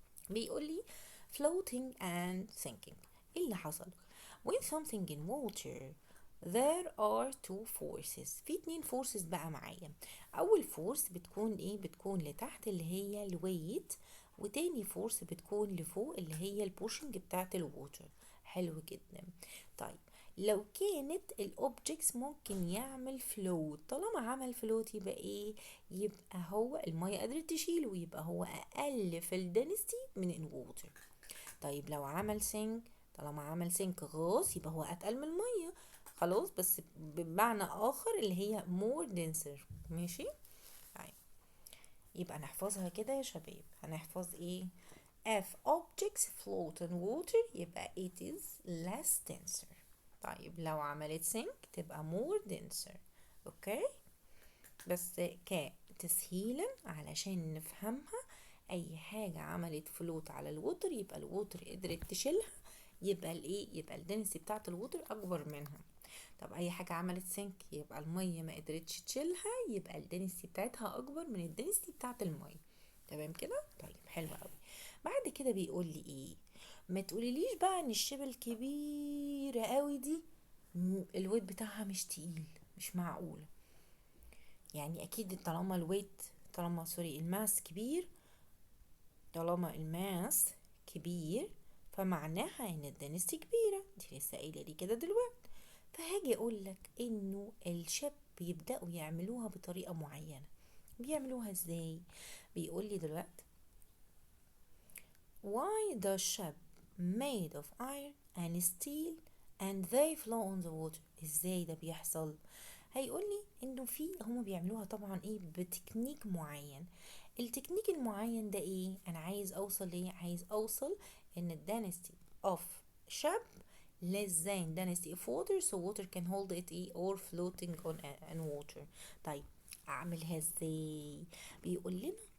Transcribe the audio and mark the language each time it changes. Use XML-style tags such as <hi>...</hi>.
<ar>بيقول لي</ar> <en>floating and sinking.</en> <ar>ايه اللي حصل؟</ar> <en>when something in water there are two forces.</en> <ar>في اتنين forces بقى معايا. اول force بتكون ايه؟ بتكون لتحت اللي هي الويت، وتاني force بتكون لفوق اللي هي البوشنج بتاعت الووتر. حلو جدا. طيب لو كانت الاوبجكتس ممكن يعمل فلوت، طالما عمل فلوت يبقى ايه؟ يبقى هو المية قدرت تشيله، يبقى هو اقل في الدنستي من الووتر. طيب لو عمل سينك، طالما عمل سينك غاص يبقى هو اتقل من المية. خلاص، بس بمعنى اخر اللي هي more denser. ماشي. طيب يبقى نحفظها كده يا شباب. هنحفظ ايه؟</ar> <en>if objects float in water</en> <ar>يبقى</ar> <en>it is less denser.</en> <ar>طيب لو عملت sink تبقى</ar> <en>more denser.</en> <ar>اوكي. بس كتسهيلا علشان نفهمها، اي حاجة عملت فلوت على الوتر يبقى الوتر قدرت تشيلها، يبقى الايه؟ يبقى الدنسي بتاعت الوتر اكبر منها. طب اي حاجة عملت سينك يبقى المية ما قدرتش تشيلها، يبقى الدنسي بتاعتها اكبر من الدنسي بتاعت المية. تمام كده؟ طيب حلو قوي. بعد كده بيقول لي ايه؟ ما تقوليليش بقى ان الشبه الكبيرة قوي دي الويت بتاعها مش تقيل. مش معقولة. يعني اكيد طالما الويت، طالما سوري الماس كبير، طالما الماس كبير فمعناها ان الدنسيتي كبيرة. دي لسه قايله لي كده دلوقتي. فهاجي اقول لك انه الشاب بيبداوا يعملوها بطريقه معينه. بيعملوها ازاي؟ بيقول لي دلوقتي</ar> <en>why does ship made of iron and steel and they flow on the water.</en> <ar>ازاي ده بيحصل؟ هيقول لي انه في هما بيعملوها طبعا ايه؟ بتكنيك معين. التكنيك المعين ده ايه؟ انا عايز اوصل ليه؟ عايز اوصل ان الدانستي</ar> <en>of ship less than density of water so water can hold it</en> <ar>ايه</ar> <en>or floating on water.</en> <ar>طيب اعملها ازاي؟ بيقول لنا</ar>